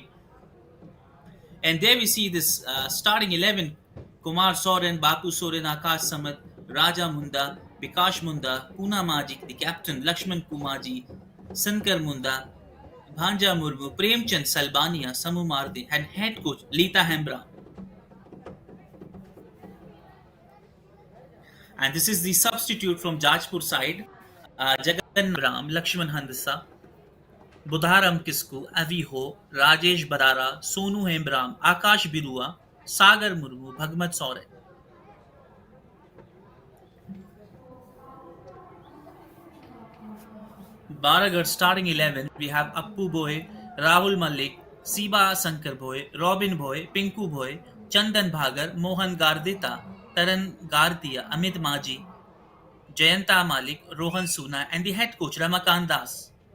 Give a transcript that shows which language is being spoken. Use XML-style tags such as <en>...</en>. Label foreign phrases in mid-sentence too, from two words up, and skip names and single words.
<en>And there we see this starting 11: Kumar Soren, Bapu Soren, Akash Samat, Raja Munda, Bikash Munda, Puna Majik, the captain, Lakshman Kumaji, Sankar Munda, Bhanja Murmu, Premchand Salbania, Samu Mardi, and head coach Lita Hembra. And this is the substitute from Jajpur side, Jagan Ram, Lakshman Handasa, Budharam Kisku, Avi Ho, Rajesh Badara, Sonu Hembram, Akash Birua, Sagar Murmu, Bhagmat Soren. Baragarh starting 11, we have Appu Boy, Rahul Malik, Siba Sankar Boy, Robin Boy, Pinku Boy, Chandan Bhagar, Mohan Gardita, Taran Gardia, Amit Maji, Jayanta Malik, Rohan Suna, and the head coach Ramakant Das.</en>